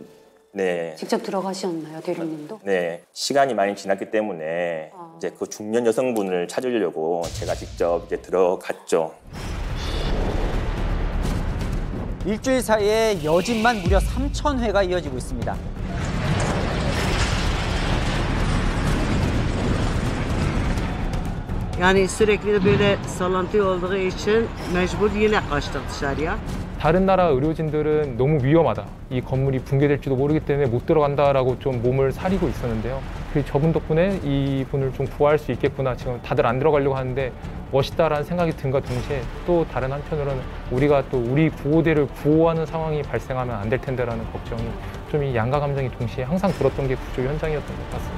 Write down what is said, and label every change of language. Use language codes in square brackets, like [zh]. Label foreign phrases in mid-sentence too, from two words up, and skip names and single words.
[ko] 네. 직접 들어가셨나요, 대리님도? 네. 시간이 많이 지났기 때문에 이제 그 중년 여성분을 찾으려고 제가 직접 이제 들어갔죠. 일주일 사이에 여진만 무려 3,000회가 이어지고 있습니다. [tr] Yani sürekli de böyle sallantı olduğu için mecbur yine kaçtık dışarıya. [ko] 다른 나라 의료진들은 너무 위험하다. 이 건물이 붕괴될지도 모르기 때문에 못 들어간다라고 좀 몸을 사리고 있었는데요. 그 저분 덕분에 이분을 좀 구할 수 있겠구나. 지금 다들 안 들어가려고 하는데 멋있다라는 생각이 든과 동시에 또 다른 한편으로는 우리가 또 우리 구호대를 구호하는 상황이 발생하면 안 될 텐데라는 걱정이 좀 이 양가 감정이 동시에 항상 들었던 게 구조 현장이었던 것 같습니다.